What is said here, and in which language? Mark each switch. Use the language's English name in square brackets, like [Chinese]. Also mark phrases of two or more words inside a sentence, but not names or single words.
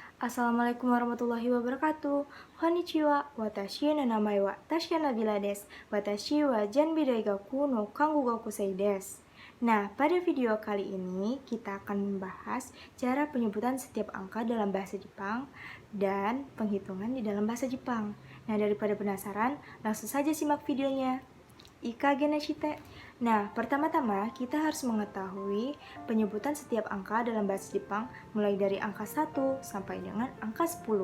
[Arabic] السلام عليكم ورحمة الله وبركاته. [Japanese] こんにちは、私の名前はタシャ・ナビラです. 私はジャンビ大学の看護学生です. [Indonesian] Nah, pada video kali ini kita akan membahas cara penyebutan setiap angka dalam bahasa Jepang dan penghitungan di dalam bahasa Jepang. Nah, daripada penasaran, langsung saja simak videonya. Ikage nashite. Nah, pertama-tama kita harus mengetahui penyebutan setiap angka dalam bahasa Jepang mulai dari angka 1 sampai dengan angka 10.